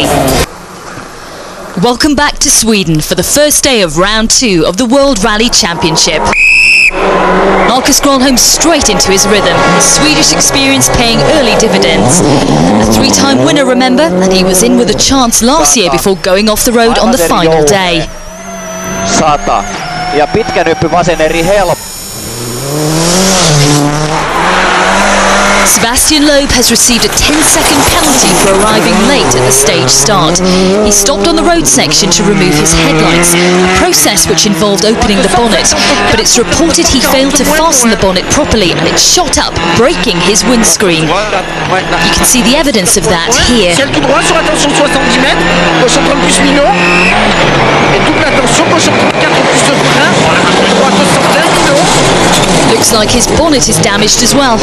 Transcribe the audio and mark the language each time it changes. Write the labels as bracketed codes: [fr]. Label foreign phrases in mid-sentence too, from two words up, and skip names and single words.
[en] Welcome back to Sweden for the first day of round 2 of the World Rally Championship. Marcus Gronholm straight into his rhythm, Swedish experience paying early dividends. A 3-time winner, remember, and he was in with a chance last year before going off the road on the final day. [fi] 100 ja pitkä nyppy vasen eri helppo. [en] Sebastian Loeb has received a 10-second penalty for arriving late at the stage start. He stopped on the road section to remove his headlights, a process which involved opening the bonnet, but it's reported he failed to fasten the bonnet properly and it shot up, breaking his windscreen. You can see the evidence of that here. Looks like his bonnet is damaged as well.